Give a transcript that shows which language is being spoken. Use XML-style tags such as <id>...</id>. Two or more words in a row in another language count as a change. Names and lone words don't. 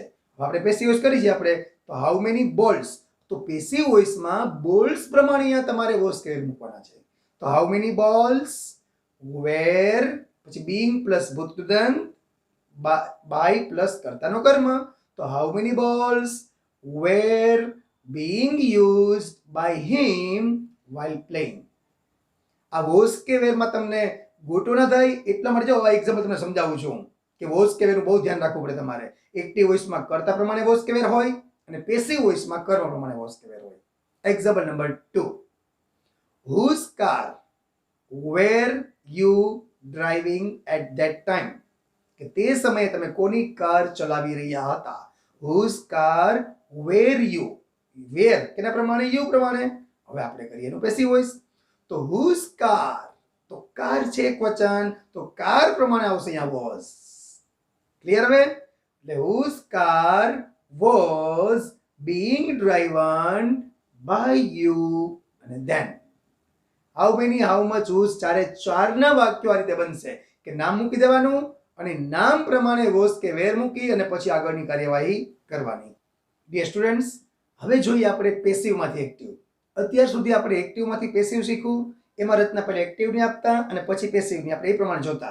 <gu>આપણે</gu> <en>passive voice</en> <gu>કરી છે આપણે તો</gu> <en>how many balls.</en> <gu>તો પેસિવ વોઇસમાં બોલ્સ પ્રમાણે અહીંયા તમારે વોઝ કેવી મૂકવાના છે. તો</gu> <en>how many balls were</en> <gu>પછી બીંગ પ્લસ ભૂતગૃદંત બાય પ્લસ કર્તાનો કર્મ. તો</gu> <en>how many balls were being used by him while playing.</en> <gu>આ વોઝ કે વેરમાં તમને ગોટો ના થાય એટલા માટે જો આ એક્ઝામ્પલ તમને સમજાવું છું કે વોઝ કે વેરનું બહુ ધ્યાન રાખવું પડે તમારે. એક્ટિવ વોઇસમાં કર્તા પ્રમાણે વોઝ કે વેર હોય અને પેસિવ વોઇસમાં કર્મ પ્રમાણે વોઝ કે વેર હોય. એક્ઝામ્પલ નંબર 2.</gu> <en>Whose car were you driving at that time?</en> <gu>કે તે સમયે તમે કોની કાર ચલાવી રહ્યા હતા?</gu> <en>Whose car were you?</en> <gu>વેર કેના પ્રમાણે? યુ પ્રમાણે. હવે આપણે કરીએ એનું પેસિવ વોઇસ. તો</gu> <en>whose car,</en> <gu>તો કાર છે એક વચન તો કાર પ્રમાણે આવશે અહીંયા વોઝ. ક્લિયર હવે? એટલે</gu> <en>whose car was being driven by you</en> <gu>અને</gu> <en>then how many, how much, whose</en> <gu>ચારે ચારના વાક્યો આ રીતે બનશે કે નામ મૂકી દેવાનું અને નામ પ્રમાણે વોઝ કે વેર મૂકી અને પછી આગળની કાર્યવાહી કરવાની.</gu> <en>dear students,</en> <gu>હવે જોઈએ આપણે પેસિવમાંથી એક્ટિવ. અત્યાર સુધી આપણે એક્ટિવમાંથી પેસિવ શીખવું. એમાં રચના પહેલા એક્ટિવની આપતા અને પછી પેસિવની આપણે એ પ્રમાણે જોતા.</gu>